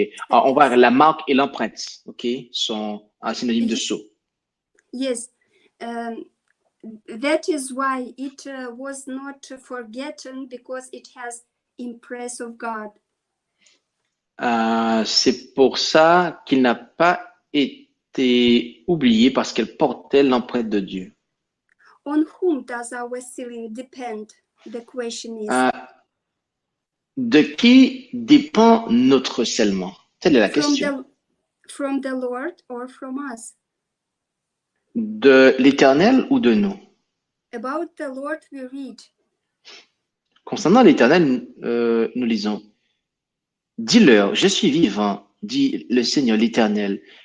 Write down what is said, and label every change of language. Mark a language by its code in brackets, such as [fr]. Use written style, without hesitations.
[fr] Ah, on va la marque et l'empreinte, ok, sont un synonyme de sceau. [en] Yes, that is why it was not forgotten, because it has impress of God. [fr] C'est pour ça qu'il n'a pas été oublié parce qu'elle portait l'empreinte de Dieu. [en] On whom does our sealing depend? The question is. [fr] De qui dépend notre scellement? Telle est la question. [en] From the Lord or from us? [fr] De l'Éternel ou de nous? [en] About the Lord we read. [fr] Concernant l'Éternel, nous lisons. Dis-leur, je suis vivant, dit le Seigneur l'Éternel.